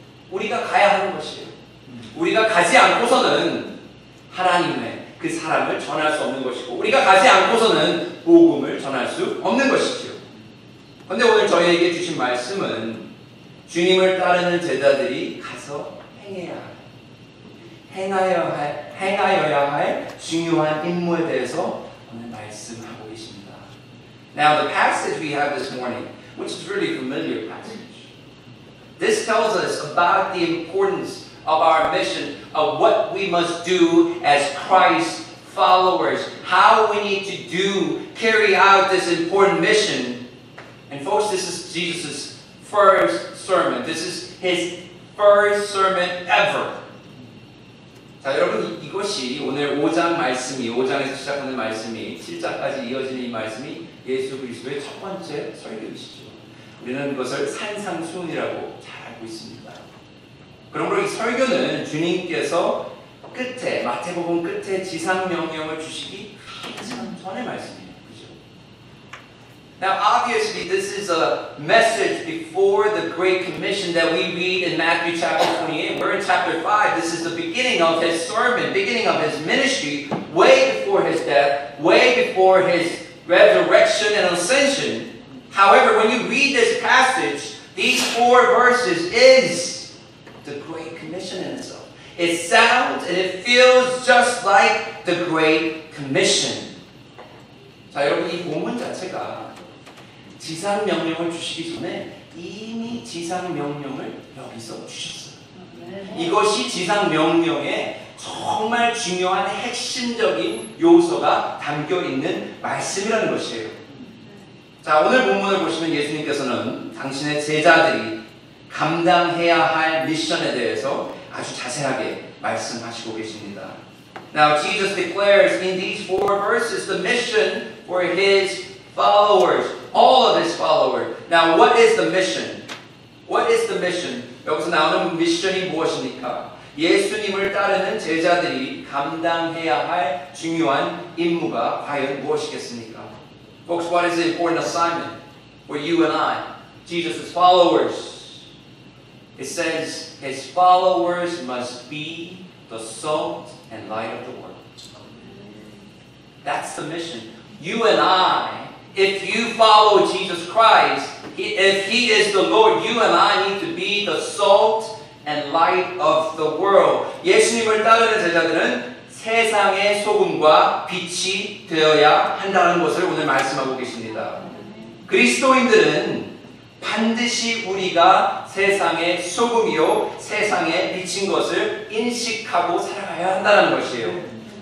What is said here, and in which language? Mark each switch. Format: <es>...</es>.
<ko>우리가 가야 하는 것이에요. 우리가 가지 않고서는 하나님의 그 사랑을 전할 수 없는 것이고 우리가 가지 않고서는 복음을 전할 수 없는 것이죠. 그런데 오늘 저희에게 주신 말씀은 주님을 따르는 제자들이 가서 행하여야 할 중요한 임무에 대해서 오늘 말씀하고 계십니다.</ko> <en>Now the passage we have this morning, which is really a familiar passage, this tells us about the importance of our mission, of what we must do as Christ followers, how we need to carry out this important mission. And folks, this is Jesus' first sermon. This is his first sermon ever.</en> <ko>자, 여러분, 이것이 오늘 5장 말씀이, 5장에서 시작하는 말씀이 7장까지 이어지는 이 말씀이 예수 그리스도의 첫 번째 설교이시죠. 우리는 그것을 산상수훈이라고 잘 알고 있습니다. 그러므로 이 설교는 주님께서 끝에, 마태복음 끝에 지상명령을 주시기 한참 전의 말씀이에요. 그죠?</ko> <en>Now obviously this is a message before the Great Commission that we read in Matthew chapter 28. We're in chapter 5. This is the beginning of his sermon, beginning of his ministry, way before his death, way before his resurrection and ascension. However, when you read this passage, these 4 verses is the Great Commission in itself. It sounds and it feels just like the Great Commission.</en> <ko>자, 여러분, 이 본문 자체가 지상명령을 주시기 전에 이미 지상명령을 여기서 주셨어요. 이것이 지상명령의 정말 중요한 핵심적인 요소가 담겨있는 말씀이라는 것이에요. 자, 오늘 본문을 보시면 예수님께서는 당신의 제자들이 감당해야 할 미션에 대해서 아주 자세하게 말씀하시고 계십니다.</ko> <en>Now Jesus declares in these 4 verses the mission for his followers, all of his followers. Now what is the mission? What is the mission?</en> <ko>여기서 나오는 미션이 무엇입니까? 예수님을 따르는 제자들이 감당해야 할 중요한 임무가 과연 무엇이겠습니까?</ko> <en>Folks, what is the important assignment for you and I, Jesus' followers? It says his followers must be the salt and light of the world. That's the mission. You and I, if you follow Jesus Christ, if he is the Lord, you and I need to be the salt and light of the world.</en> <ko>예수님을 따르는 제자들은 세상의 소금과 빛이 되어야 한다는 것을 오늘 말씀하고 계십니다. 그리스도인들은 반드시 우리가 세상의 소금이요 세상의 빛인 것을 인식하고 살아가야 한다는 것이에요.</ko>